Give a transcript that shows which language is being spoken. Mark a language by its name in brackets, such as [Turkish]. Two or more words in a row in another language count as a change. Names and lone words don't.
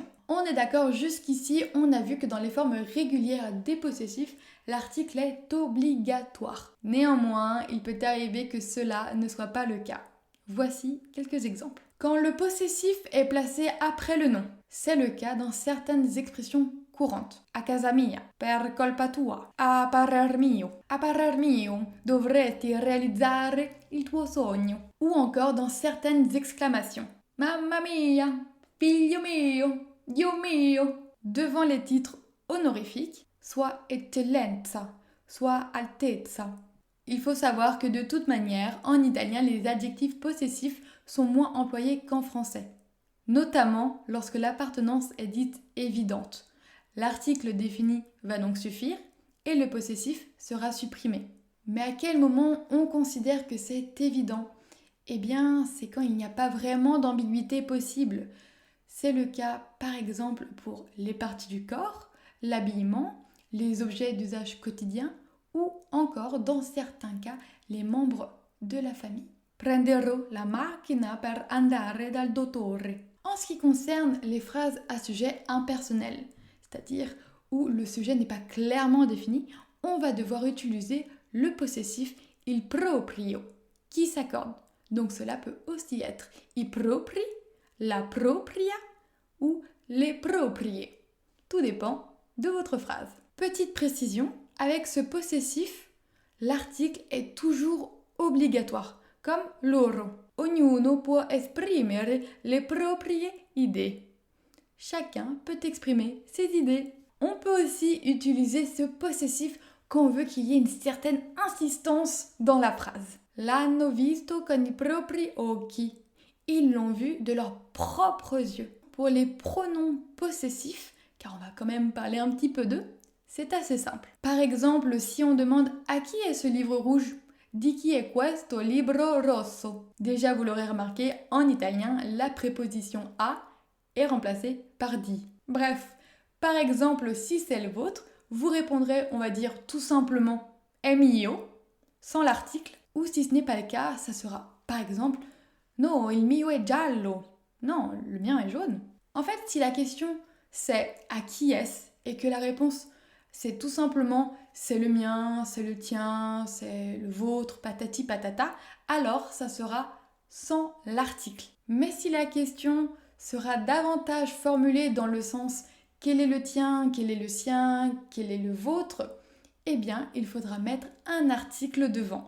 [French] On est d'accord, jusqu'ici, on a vu que dans les formes régulières des possessifs, l'article est obligatoire. Néanmoins, il peut arriver que cela ne soit pas le cas. Voici quelques exemples. Quand le possessif est placé après le nom, c'est le cas dans certaines expressions courantes. [Italian] A casa mia, per colpa tua, a parer mio, dovresti realizzare il tuo sogno. [French] Ou encore dans certaines exclamations. [Italian] Mamma mia, figlio mio, Dio mio. [French] Devant les titres honorifiques, soit eccellenza, soit altezza. Il faut savoir que de toute manière, en italien, les adjectifs possessifs sont moins employés qu'en français, notamment lorsque l'appartenance est dite évidente. L'article défini va donc suffire et le possessif sera supprimé. Mais à quel moment on considère que c'est évident? Eh bien, c'est quand il n'y a pas vraiment d'ambiguïté possible. C'est le cas, par exemple, pour les parties du corps, l'habillement, les objets d'usage quotidien ou encore, dans certains cas, les membres de la famille. [Italian] Prenderò la macchina per andare dal dottore. [French] En ce qui concerne les phrases à sujet impersonnel, c'est-à-dire où le sujet n'est pas clairement défini, on va devoir utiliser le possessif [Italian] il proprio [French] qui s'accorde. Donc cela peut aussi être [Italian] i propri, la propria [French] ou les proprie. Tout dépend de votre phrase. Petite précision, avec ce possessif, l'article est toujours obligatoire, comme loro. [Italian] Ognuno può esprimere le proprie idee. [French] Chacun peut exprimer ses idées. On peut aussi utiliser ce possessif quand on veut qu'il y ait une certaine insistance dans la phrase. [Italian] L'hanno visto con i propri occhi. [French] Ils l'ont vu de leurs propres yeux. Pour les pronoms possessifs, car on va quand même parler un petit peu d'eux, c'est assez simple. Par exemple, si on demande à qui est ce livre rouge, [Italian] di chi è questo libro rosso. [French] Déjà, vous l'aurez remarqué, en italien, la préposition a est remplacée par di. Bref, par exemple, si c'est le vôtre, vous répondrez, on va dire tout simplement [Italian] è mio, [French] sans l'article, ou si ce n'est pas le cas, ça sera par exemple [Italian] no, il mio è giallo. [French] Non, le mien est jaune. En fait, si la question c'est à qui est-ce et que la réponse c'est tout simplement c'est le mien, c'est le tien, c'est le vôtre, patati patata, alors ça sera sans l'article. Mais si la question sera davantage formulée dans le sens quel est le tien, quel est le sien, quel est le vôtre, eh bien il faudra mettre un article devant.